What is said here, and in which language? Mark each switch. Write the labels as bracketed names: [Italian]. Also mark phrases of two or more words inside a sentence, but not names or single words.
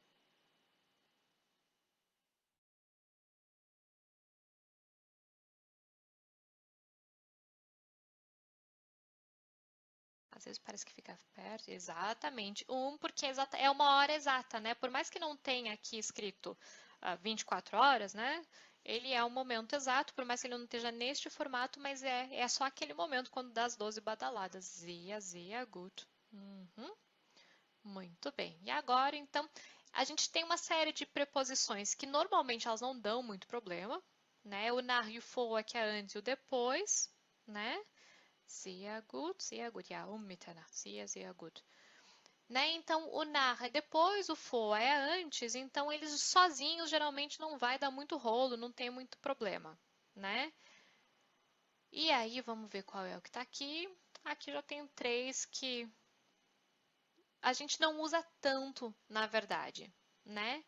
[Portuguese] Às vezes parece que fica perto. Exatamente. Porque é uma hora exata, né? Por mais que não tenha aqui escrito 24 horas, né? Ele é um momento exato, por mais que ele não esteja neste formato, mas é só aquele momento quando dá as 12 badaladas. [German] Sehr gut. [Portuguese] Uhum. Muito bem. E agora, então, a gente tem uma série de preposições que normalmente elas não dão muito problema, né? O nach e o vor que é antes e o depois, né? [German] Sehr gut, ja, Mitternacht, sehr gut. [Portuguese] Né? Então, o nach é depois, o vor é antes, então eles sozinhos geralmente não vai dar muito rolo, não tem muito problema, né? E aí, vamos ver qual é o que está aqui. Aqui já tem três que a gente não usa tanto, na verdade, né?